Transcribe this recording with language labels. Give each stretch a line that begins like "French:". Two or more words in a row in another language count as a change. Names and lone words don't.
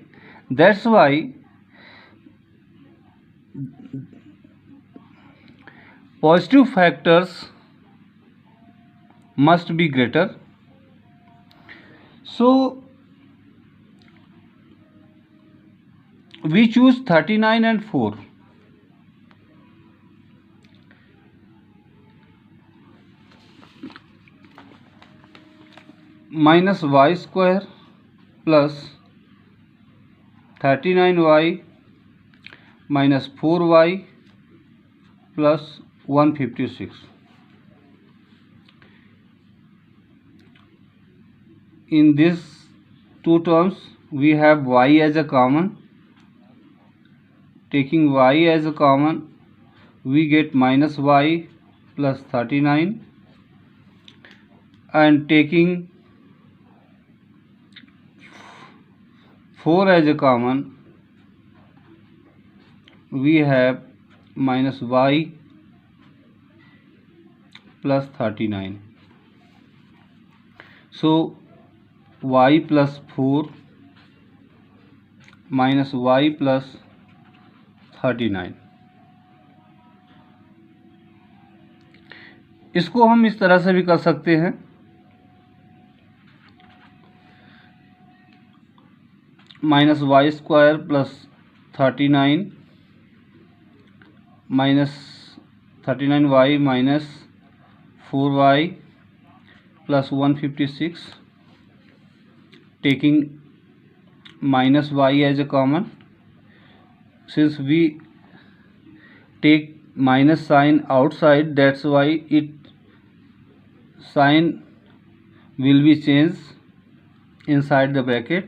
English: That's why positive factors must be greater. So we choose 39 and 4. Minus y square plus 39y minus 4y plus 156. In these two terms, we have y as a common. Taking y as a common, we get minus y plus 39, and taking 4 as a common, we have minus y plus 39. So y plus 4 minus y plus 39.
Hindi: इसको हम इस तरह से भी कर सकते हैं,
English: minus y square plus 39 minus 39y minus 4y plus 156, taking minus y as a common. Since we take minus sign outside, that's why it sign will be changed inside the bracket.